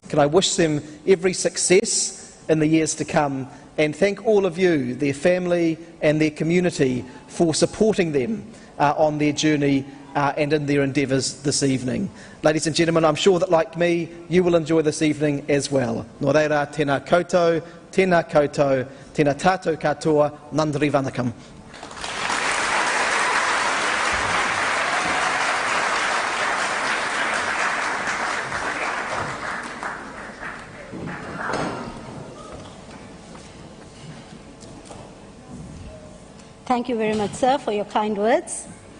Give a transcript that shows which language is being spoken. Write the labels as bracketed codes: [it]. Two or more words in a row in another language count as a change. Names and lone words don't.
[en] Can I wish them every success in the years to come, and thank all of you, their family and their community, for supporting them on their journey and in their endeavours this evening. Ladies and gentlemen, I'm sure that, like me, you will enjoy this evening as well. [mi] Nō reira, tēnā koutou, tēnā tātou katoa, [ta] நன்றி வணக்கம். [en] Thank you very much, sir, for your kind words.